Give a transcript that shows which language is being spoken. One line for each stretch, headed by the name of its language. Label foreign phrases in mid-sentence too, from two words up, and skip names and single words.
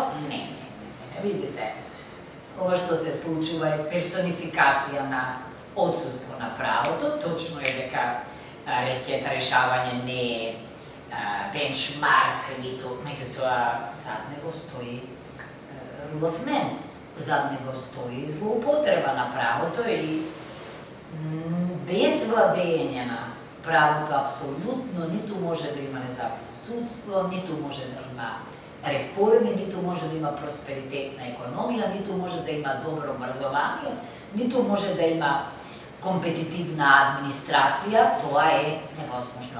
Macedonian: Не, видите, ова што се случува е персонификација на отсуство на правото. Точно е дека рекет решавање не е бенчмарк, ниту, меѓутоа зад него стои
English: rule of man,
Macedonian: зад него стои злоупотреба на правото и без владење на правото апсолутно ниту може да има независно судство, ниту може да има реформи, ниту може да има просперитетна економија, ниту може да има добро образование, ниту може да има компетитивна администрација, тоа е невозможно.